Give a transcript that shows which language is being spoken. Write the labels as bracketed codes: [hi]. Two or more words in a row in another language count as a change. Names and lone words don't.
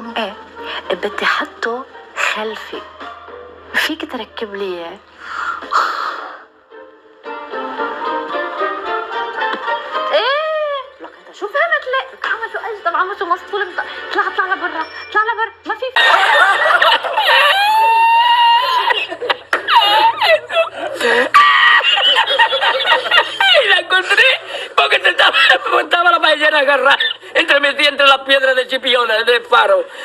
[ar] ايه بدي حطه خلفي، فيك تركب لي اياه؟ لك انت شو فهمت لي؟ لك عملته اجدب، عملته مسطول. طلع لبرا ما في. [es] La encontré porque estaba la paellera agarrada entre las piedras de Chipiona, del faro.